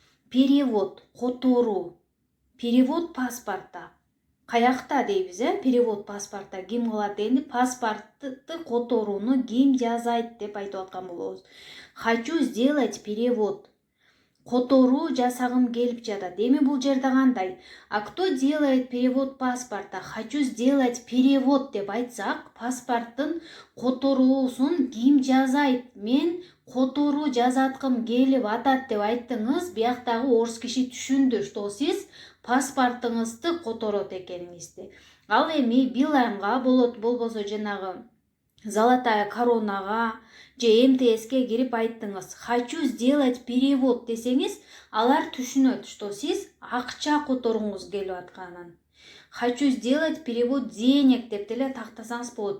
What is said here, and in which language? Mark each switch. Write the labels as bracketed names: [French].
[Russian] Перевод, которуу. Перевод паспорта. [Kyrgyz] Каякта дейбиз, [Russian] перевод паспорта [Kyrgyz] ким кылат дегенде, паспортты которууну ким жазайт деп айтып аткан болобуз. [Russian] Хочу сделать перевод. [Kyrgyz] Которуу жасагым келип жатат. Эми бул жерде кандай? [Russian] А кто делает перевод паспорта? Хочу сделать перевод [Kyrgyz] деп айтсак, паспорттун которуусун ким жазайт? Мен которуу жазаткым келип атат деп айттыңыз. Бияктагы орус киши түшүндү, что сиз паспортуңузду которот экениңизди. Ал эми Билайнга болот, болбосо жанагы Золотая коронага же МТСке кирип айттыңыз. [Russian] Хочу сделать перевод [Kyrgyz] десеңиз, алар түшүнөт, что сиз акча которгуңуз келип атканын. [Russian] Хочу сделать перевод денег [Kyrgyz] деп деле тактасаңыз болот.